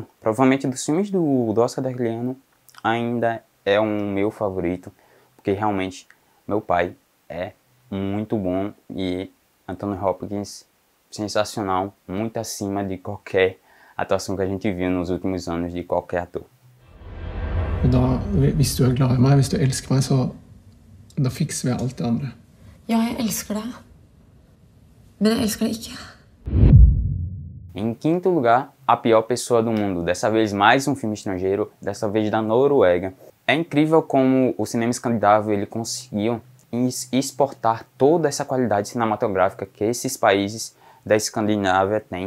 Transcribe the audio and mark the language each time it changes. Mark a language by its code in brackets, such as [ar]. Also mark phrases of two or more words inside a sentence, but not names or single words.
[pt] Provavelmente dos filmes do Oscar daquele ano ainda é um meu favorito, porque realmente Meu Pai é muito bom, e Anthony Hopkins sensacional, muito acima de qualquer atuação que a gente viu nos últimos anos de qualquer ator. [no] Da, hvis du glad i meg, hvis du elsker meg, så da fikser vi alt det andre. Ja, jeg elsker deg. Men jeg elsker deg ikke. [pt] Em quinto lugar, A Pior Pessoa do Mundo. Dessa vez mais um filme estrangeiro, dessa vez da Noruega. É incrível como o cinema escandinavo ele conseguiu exportar toda essa qualidade cinematográfica que esses países da Escandinávia têm.